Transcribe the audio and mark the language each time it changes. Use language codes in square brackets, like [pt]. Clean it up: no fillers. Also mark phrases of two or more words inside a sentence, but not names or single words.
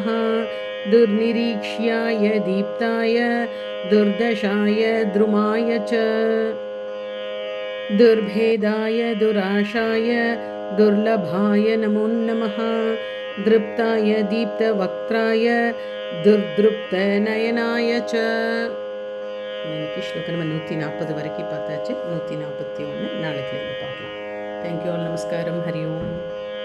[sa] दुर्निरीक्ष्याय दीप्ताय दुर्दशाय द्रुमाय च दुर्भेदाय दुराशाय दुर्लभाय नमो नमः। दृप्ताय दीप्तवक्त्राय दुर्दृप्तनयनाय च। [ta] இன்னைக்கு ஸ்லோகம் நம்ம 140 வரைக்கும் பார்த்தாச்சு. 141 நாளைக்கு பார்க்கலாம். [en] thank you all. [ta] நமஸ்காரம். ஹரி ஓம்.